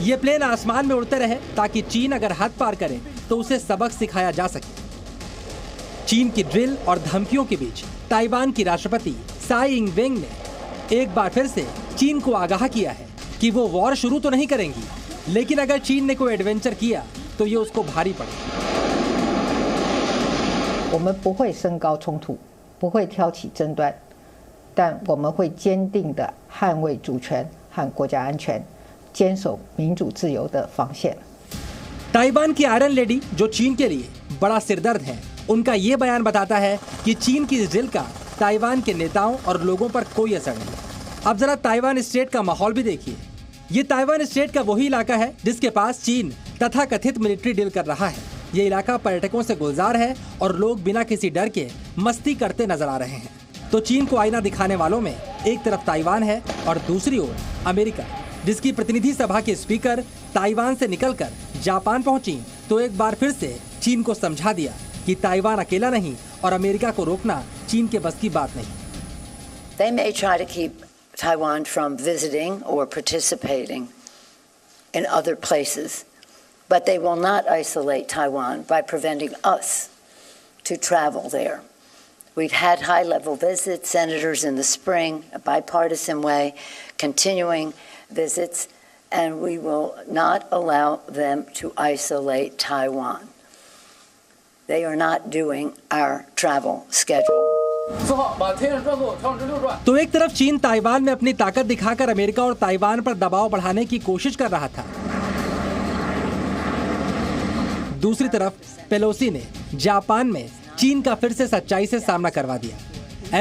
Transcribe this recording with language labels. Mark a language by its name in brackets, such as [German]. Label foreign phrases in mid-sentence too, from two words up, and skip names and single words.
[Hindi] ये प्लेन आसमान में उड़ते रहे ताकि चीन अगर हद पार करे तो उसे सबक सिखाया जा सके। चीन की ड्रिल और धमकियों के बीच ताइवान की राष्ट्रपति साई इंग-वेन ने एक बार फिर से चीन को आगाह किया है कि वो वॉर शुरू तो नहीं करेंगी, लेकिन अगर चीन ने कोई एडवेंचर किया तो ये उसको भारी पड़ेगा। [Chinese] 我们不会升高冲突，不会挑起争端，但我们会坚定地捍卫主权和国家安全，坚守民主自由的防线。 [Hindi] ताइवान की [English] iron lady, [Hindi] जो चीन के लिए बड़ा सिरदर्द है, उनका ये बयान बताता है कि चीन की इस ड्रिल का ताइवान के नेताओं और लोगों पर कोई असर नहीं। अब जरा ताइवान स्टेट का माहौल भी देखिए। ये ताइवान स्टेट का वही इलाका है जिसके पास चीन तथाकथित [English] military deal [Hindi] कर रहा है। ये इलाका पर्यटकों से गुलजार है और लोग बिना किसी डर के मस्ती करते नजर आ रहे हैं। तो चीन को आईना दिखाने वालों में एक तरफ ताइवान है और दूसरी ओर अमेरिका, जिसकी प्रतिनिधि सभा के स्पीकर ताइवान से निकलकर जापान पहुंची तो एक बार फिर से चीन को समझा दिया कि ताइवान अकेला नहीं और अमेरिका को रोकना चीन के बस की बात नहीं। [English] They may try to keep Taiwan from visiting or participating in other places, but they will not isolate Taiwan by preventing us to travel there. We've had high-level visits, senators in the spring, a bipartisan way, continuing visits, and we will not allow them to isolate Taiwan. They are not doing our travel schedule. [Hindi] तो एक तरफ चीन ताइवान में अपनी ताकत दिखाकर अमेरिका और ताइवान पर दबाव बढ़ाने की कोशिश कर रहा था। दूसरी तरफ पेलोसी ने जापान में चीन का फिर से सच्चाई से सामना करवा दिया।